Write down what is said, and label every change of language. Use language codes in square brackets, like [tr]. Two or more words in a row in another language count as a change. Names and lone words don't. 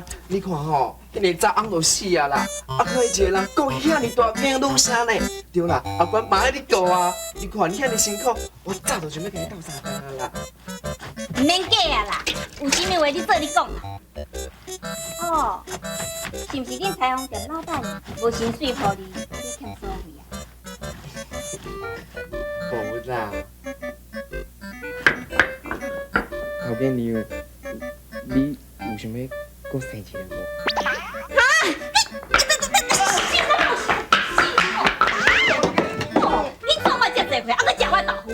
[nan] 你看吼，迄个查翁就死啊啦，啊，可一个人讲遐尼大间愈啥呢？对啦，阿官嘛爱你顾啊。你看你遐尼辛苦，我早就想要甲你斗相共啊啦。唔免假啊啦，有啥物话你做你讲啦。哦，是毋是恁裁缝店老板无薪水互你，你欠啦。头家娘，你有想要搁生一个无？你做我这多回，还搁食我豆腐？